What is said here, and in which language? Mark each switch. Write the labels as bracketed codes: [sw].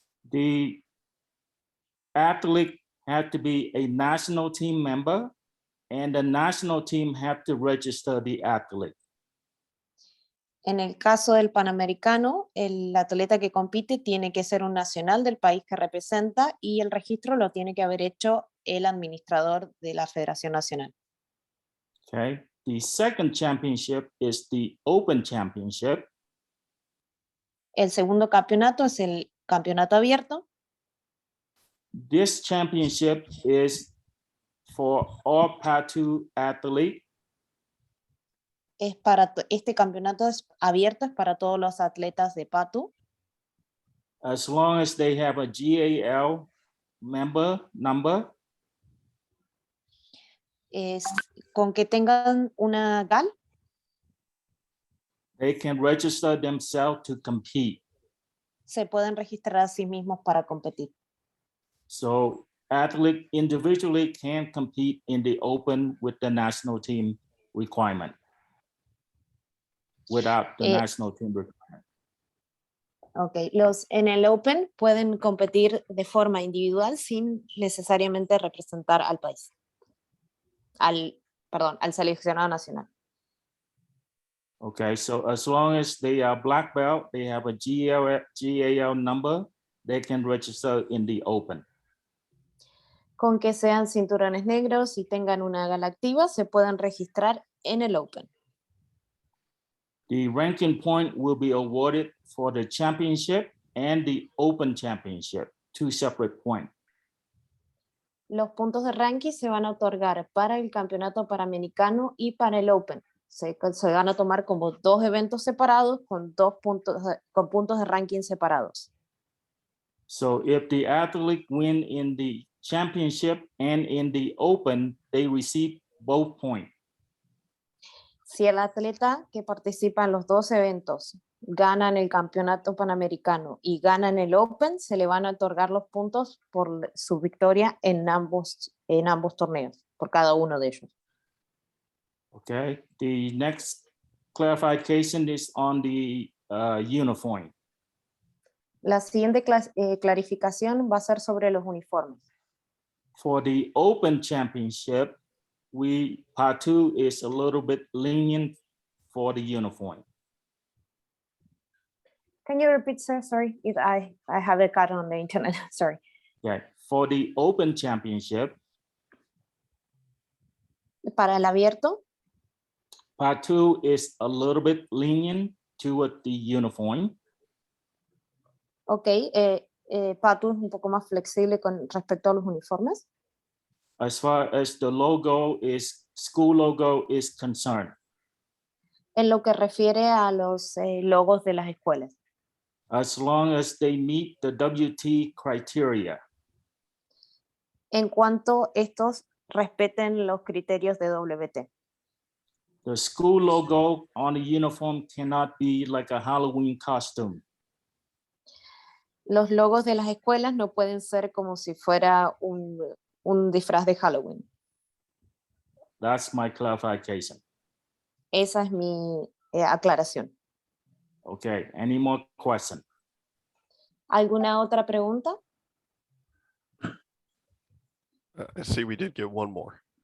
[en] The athlete had to be a national team member, and the national team have to register the athlete. [es] en el caso del panamericano, el atleta que compite tiene que ser un nacional del país que representa y el registro lo tiene que haber hecho el administrador de la Federación Nacional. [en] Okay. The second championship is the Open Championship. [es] El segundo campeonato es el campeonato abierto. [en] This championship is for all PATU athletes. [es] Es para este campeonato es abierto, es para todos los atletas de PATU, [en] As long as they have a GAL member number, [es] es con que tengan una GAL, [en] they can register themselves to compete. [es] se pueden registrar a sí mismos para competir. [en] So athlete individually can compete in the open with the national team requirement without the national team requirement. [es] Ok, en el Open pueden competir de forma individual sin necesariamente representar al país, al seleccionado nacional. [en] Okay, so as long as they are black belt, they have a GAL number, they can register in the open. [es] Con que sean cinturones negros y tengan una GAL activa, se pueden registrar en el Open. [en] The ranking point will be awarded for the championship and the open championship, two separate points. [es] Los puntos de ranking se van a otorgar para el campeonato panamericano y para el Open. Se van a tomar como dos eventos separados con puntos de ranking separados. [en] So if the athlete win in the championship and in the open, they receive both points. [es] Si el atleta que participa en los dos eventos gana en el campeonato panamericano y gana en el Open, se le van a otorgar los puntos por su victoria en ambos torneos, por cada uno de ellos. [en] Okay, the next clarification is on the uniform. [es] La siguiente clarificación va a ser sobre los uniformes. [en] For the open championship, PATU is a little bit lenient for the uniform. Can you repeat, sir? Sorry, if I have a cut on the internet. Sorry. Okay, for the open championship, [es] Para el abierto, [en] PATU is a little bit lenient toward the uniform. [es] ok, PATU es un poco más flexible con respecto a los uniformes. [en] As far as the school logo is concerned. [es] En lo que refiere a los logos de las escuelas. [en] As long as they meet the WT criteria. [es] En cuanto estos respeten los criterios de WT. [en] The school logo on the uniform cannot be like a Halloween costume. [es] Los logos de las escuelas no pueden ser como si fuera un disfraz de Halloween. [en] That's my clarification. [es] Esa es mi aclaración. [en] Okay, any more questions? [es] ¿Alguna otra pregunta? [en] I see we did get one more.